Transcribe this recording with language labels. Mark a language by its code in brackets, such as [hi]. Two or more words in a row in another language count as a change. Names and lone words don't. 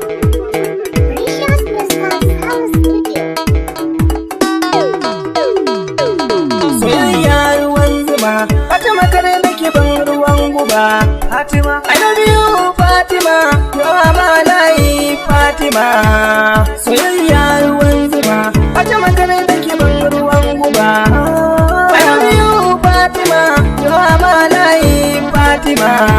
[en] Precious Crystal Sound Studio. [ha] Soyayya ruwan zuma, Fatima kar da ki ban ruwan guba. Fatima, [en] I love you, Fatima, you are my life, Fatima. [ha] Soyayya ruwan zuma, Fatima kar da ki ban ruwan guba. [en] I love you, Fatima, you are my life, Fatima.